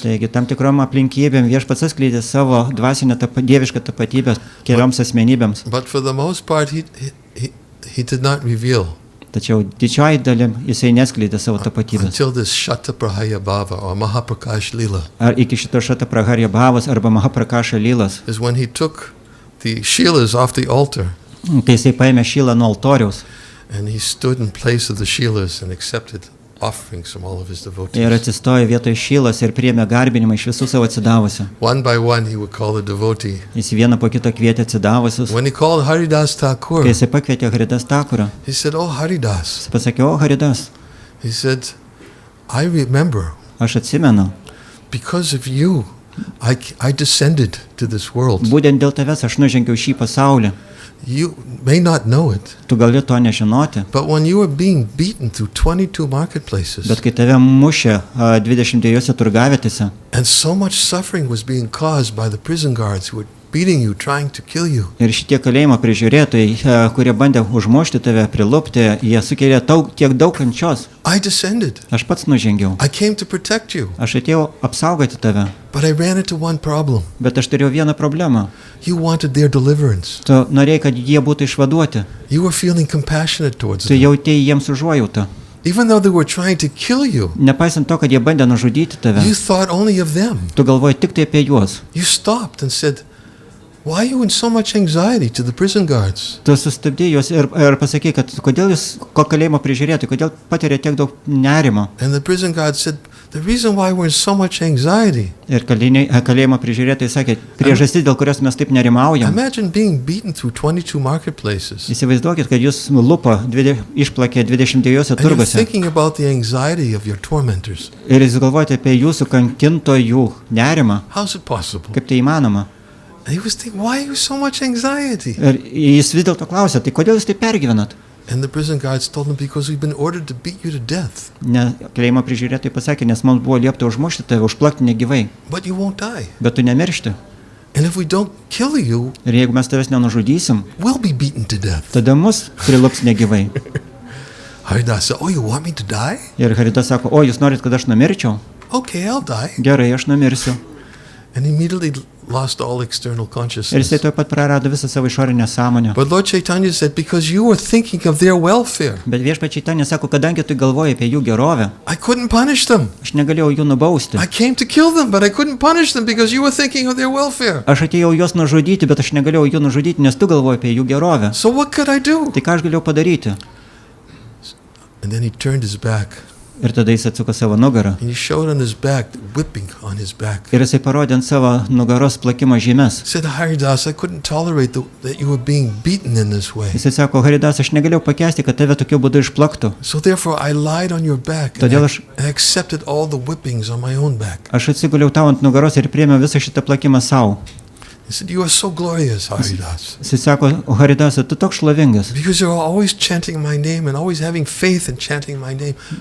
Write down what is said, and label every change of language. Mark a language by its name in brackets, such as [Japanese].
[Lithuanian] Taigi tam tikrom aplinkybėm Viešpats atskleidė savo dvasinę dievišką tapatybę kelioms asmenybėms. [English] But for the most part, he did not reveal [Lithuanian] Tačiau didžioji dalim jisai neskleidė savo tapatybės. [English] until this Shataprahaya Bhava or Mahaprakash Lila. [Lithuanian] Ar iki šito Šatapraharya Bhavas arba Mahaprakaša Lylas, [English] Is when he took the Shilas off the altar [Lithuanian] kai jisai paėmė šylą nuo altoriaus [English] and he stood in place of the Shilas and accepted offerings from all of his [Lithuanian] ir [English] devotees. [Lithuanian] atsistojo vietoj šylas ir priėmė garbinimą iš visų savo atsidavusių. [English] One by one, he would call the devotee. [Lithuanian] Jis vieną po kito kvietė atsidavusius. [English] When he called Haridas Thakur, [Lithuanian] Kai jisai pakvietė Haridas Thakurą, [English] he said, "Oh Haridas," [Lithuanian] jis pasakė, o Haridas, [English] he said, "I remember [Lithuanian] aš atsimenu, [English] because of you, I descended to this world. [Lithuanian] būtent dėl tavęs aš nužengiau šį pasaulį. [English] You may not know it, [Lithuanian] Tu gali to nežinoti, [English] but when you were being beaten through 22 marketplaces [Lithuanian] bet kai tave mušė 22 turgavietėse [English] and so much suffering was being caused by the prison guards who were beating you, trying to kill you, [Lithuanian] ir šitie kalėjimo prižiūrėtojai, kurie bandė užmušti tave, prilupti, jie sukėlė tiek daug kančios. [English] I descended. [Lithuanian] Aš pats nužengiau. [English] I came to protect you, [Lithuanian] Aš atėjau apsaugoti tave, [English] but I ran into one problem. [Lithuanian] bet aš turėjau vieną problemą. [English] You wanted their deliverance. [Lithuanian] Tu norėjai, kad jie būtų išvaduoti. [English] You were feeling compassionate towards [Lithuanian] Tu [English] them. [Lithuanian] jautėjai jiems užuojautą. [English] Even though they were trying to kill you, [Lithuanian] Nepaisant to, kad jie bandė nužudyti tave, [English] you thought only of them. [Lithuanian] tu galvoji tik tai apie juos. [English] You stopped and said, "Why are you in so much anxiety?" to the prison guards. [Lithuanian] Tu sustabdėjai juos ir pasakei, kad kodėl jūs kalėjimo prižiūrėti, kodėl patiria tiek daug nerimo. [English] And the prison guards said, "The reason why we're in so much anxiety, [Lithuanian] Ir kalėjimo prižiūrėtojai sakė, priežastis, dėl kurios mes taip nerimaujam. [English] imagine being beaten through 22 marketplaces. [Lithuanian] Įsivaizduokit, kad jūs lupo išplakė 22 [English] And you're [Lithuanian] turguose. [English] thinking about the anxiety of your tormentors. [Lithuanian] Ir jūs galvojate apie jūsų kankintojų nerimą. [English] How's it possible?" [Lithuanian] Kaip tai įmanoma? [English] And he was thinking, "Why are you so much anxiety?" [Lithuanian] Ir jis vis dėlto klausė, tai kodėl jūs taip pergyvenat? [English] And the prison guards told him, "Because we've been ordered to beat you to death, [Lithuanian] Ne, kalėjimo prižiūrėtojai pasakė, nes mums buvo liepta užmušti tave, užplakti negyvai, [English] but you won't die. [Lithuanian] bet tu nemiršti. [English] And if we don't kill you, [Lithuanian] Ir jeigu mes tavęs nenužudysim, [English] we'll be beaten to death." [Lithuanian] tada mus prilups negyvai. [English] Haridas said, "Oh, you want me to die? [Lithuanian] Ir Haridas sako, o jūs norit, kad aš numirčiau? [English] Okay, I'll die." [Lithuanian] Gerai, aš numirsiu. [English] And he immediately lost all external [Lithuanian] Ir jisai [English] consciousness. [Lithuanian] taip pat prarado visą savo išorinę sąmonę. [English] But Lord Chaitanya said, because you were thinking of their welfare, [Lithuanian] Bet viešpačiai ten nesako, kadangi tu galvoji apie jų gerovę, [English] I couldn't punish them. [Lithuanian] aš negalėjau jų nubausti. [English] I came to kill them, but I couldn't punish them because you were thinking of their welfare. [Lithuanian] Aš atėjau juos nužudyti, bet aš negalėjau jų nužudyti, nes tu galvoji apie jų gerovę. [English] So what could I do? [Lithuanian] Tai ką aš galėjau padaryti? [English] And then he turned his back. [Lithuanian] Ir tada jis atsuko savo nugarą. [English] And he showed on his back, the whipping on his back. [Lithuanian] Ir jisai parodė ant savo nugaros plakimo žymes. [English] He said, Haridas, I couldn't tolerate that you were being beaten in this way. [Lithuanian] Jisai sako, Haridas, aš negalėjau pakęsti, kad tave tokiu būdu išplaktų. [English] So therefore I lied on your back and [Lithuanian] Todėl [English] I accepted all the whippings on my own back. [Lithuanian] Aš atsiguliau tau ant nugaros ir priėmiau visą šitą plakimą savo. [English] He said, you are so glorious, Haridas. [Lithuanian] Jisai sako, Haridas, tu toks šlovingas. [English] Because you're always chanting my name and always having faith in chanting my name.